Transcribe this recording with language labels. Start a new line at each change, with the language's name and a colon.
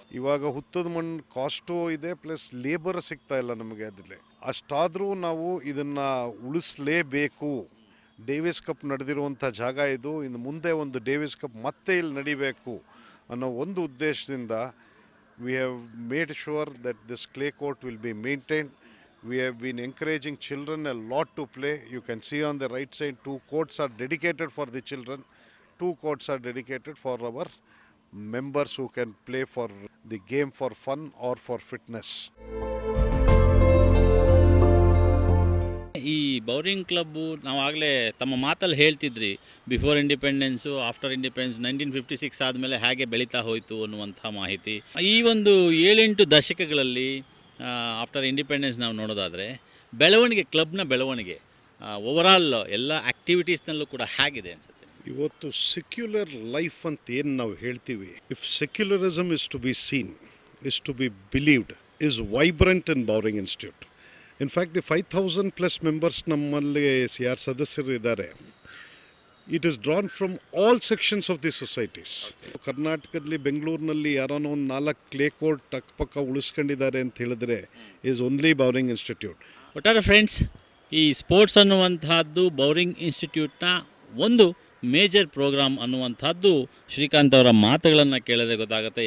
Kannada: ಇವಾಗ ಹುತ್ತದ ಮಣ್ಣು ಕಾಸ್ಟು ಇದೆ, ಪ್ಲಸ್ ಲೇಬರ್ ಸಿಗ್ತಾ ಇಲ್ಲ ನಮಗೆ ಅದರಲ್ಲಿ. ಅಷ್ಟಾದರೂ ನಾವು ಇದನ್ನು ಉಳಿಸಲೇಬೇಕು. ಡೇವಿಸ್ ಕಪ್ ನಡೆದಿರುವಂಥ ಜಾಗ ಇದು, ಇನ್ನು ಮುಂದೆ ಒಂದು ಡೇವಿಸ್ ಕಪ್ ಮತ್ತೆ ಇಲ್ಲಿ ನಡಿಬೇಕು ಅನ್ನೋ ಒಂದು ಉದ್ದೇಶದಿಂದ
English: we have made sure that this clay court will be maintained. We have been encouraging children a lot to play. You can see on the right side 2 courts are dedicated for the children, 2 courts are dedicated for our members who can play for the game for fun or for fitness.
Kannada: ಈ Bowring club ನಾವಾಗಲೇ ತಮ್ಮ ಮಾತಲ್ಲಿ ಹೇಳ್ತಿದ್ರಿ,
English: before independence, after independence
Kannada: 1956 ಆದಮೇಲೆ ಹೇಗೆ ಬೆಳೀತಾ ಹೋಯಿತು ಅನ್ನುವಂಥ ಮಾಹಿತಿ. ಈ ಒಂದು 7-8 ದಶಕಗಳಲ್ಲಿ ಆಫ್ಟರ್ ಇಂಡಿಪೆಂಡೆನ್ಸ್ ನಾವು ನೋಡೋದಾದರೆ ಕ್ಲಬ್ನ ಬೆಳವಣಿಗೆ ಓವರಾಲ್ ಎಲ್ಲ ಆ್ಯಕ್ಟಿವಿಟೀಸ್ನಲ್ಲೂ ಕೂಡ ಹೇಗಿದೆ ಅನಿಸುತ್ತೆ. ಇವತ್ತು ಸೆಕ್ಯುಲರ್ ಲೈಫ್ ಅಂತ ಏನು ನಾವು ಹೇಳ್ತೀವಿ,
English: If secularism is to be seen, is to be believed, is vibrant in Bowring Institute. In fact the 5000+ members
Kannada: ನಮ್ಮಲ್ಲಿ ಯಾರು ಸದಸ್ಯರು ಇದ್ದಾರೆ,
English: It is drawn from all sections of the societies.
Kannada: ಕರ್ನಾಟಕದಲ್ಲಿ ಬೆಂಗಳೂರಿನಲ್ಲಿ ಯಾರೋ ಒಂದು 4 ಕ್ಲೇ ಕೋರ್ಟ್ ಅಕ್ಕಪಕ್ಕ ಉಳಿಸ್ಕೊಂಡಿದ್ದಾರೆ ಅಂತ ಹೇಳಿದ್ರೆ
English: is only
Kannada: ಬೌರಿಂಗ್ ಇನ್ಸ್ಟಿಟ್ಯೂಟ್. ಒಟ್ಟಾರೆ ಫ್ರೆಂಡ್ಸ್, ಈ ಸ್ಪೋರ್ಟ್ಸ್ ಅನ್ನುವಂತಹದ್ದು ಬೌರಿಂಗ್ ಇನ್ಸ್ಟಿಟ್ಯೂಟ್ನ ಒಂದು ಮೇಜರ್ ಪ್ರೋಗ್ರಾಮ್ ಅನ್ನುವಂಥದ್ದು ಶ್ರೀಕಾಂತ್ ಅವರ ಮಾತುಗಳನ್ನು ಕೇಳಿದ್ರೆ ಗೊತ್ತಾಗುತ್ತೆ.